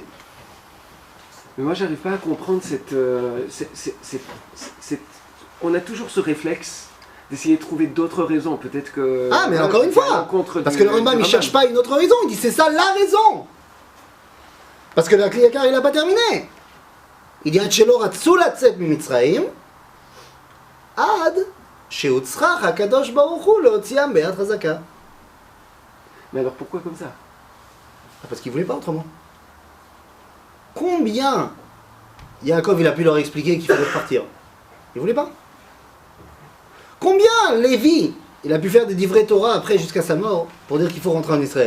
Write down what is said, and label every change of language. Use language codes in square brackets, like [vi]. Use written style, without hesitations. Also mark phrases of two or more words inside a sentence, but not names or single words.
[fr] Mais moi, j'arrive pas à comprendre on a toujours ce réflexe d'essayer de trouver d'autres raisons. Peut-être que... Ah, mais encore une fois, parce que le Rambam, il cherche pas une autre raison, il dit c'est ça la raison. Parce que la Kliyakar, il a pas terminé. Il dit, [he] בתחילה רצו לצאת ממצרים עד שהוצרך הקדוש ברוך הוא להוציאם ביד חזקה. [fr] Mais alors pourquoi comme ça? Parce qu'il voulait pas autrement. Combien Yaakov, il a pu leur expliquer qu'il fallait repartir? Il voulait pas. Combien Lévi, il a pu faire des livrets Torah après jusqu'à sa mort pour dire qu'il faut rentrer en Israël?